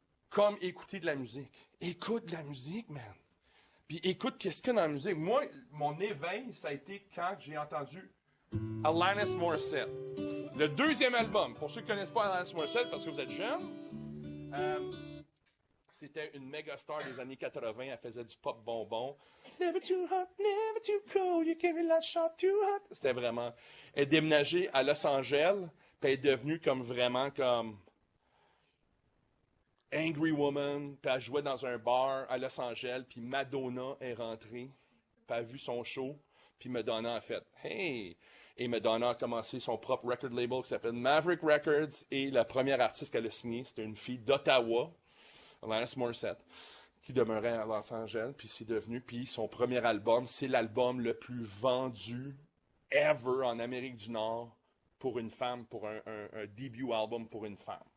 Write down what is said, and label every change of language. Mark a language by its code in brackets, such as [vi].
[fr] Comme écouter de la musique. Écoute de la musique, man. Puis écoute qu'est-ce qu'il y a dans la musique. Moi, mon éveil, ça a été quand j'ai entendu Alanis Morissette. Le 2e album, pour ceux qui ne connaissent pas Alanis Morissette, parce que vous êtes jeunes, c'était une méga star des années 80. Elle faisait du pop bonbon. [en] Never too hot, never too cold, you give me that shot too hot. [fr] C'était vraiment... Elle est déménagée à Los Angeles, puis elle est devenue comme vraiment comme... Angry Woman, puis elle jouait dans un bar à Los Angeles, puis Madonna est rentrée, puis elle a vu son show, puis Madonna a fait « Hey! » Et Madonna a commencé son propre record label qui s'appelle Maverick Records, et la première artiste qu'elle a signée, c'était une fille d'Ottawa, Alanis Morissette, qui demeurait à Los Angeles, puis c'est devenu, puis son premier album, c'est l'album le plus vendu ever en Amérique du Nord pour une femme, pour un debut album pour une femme.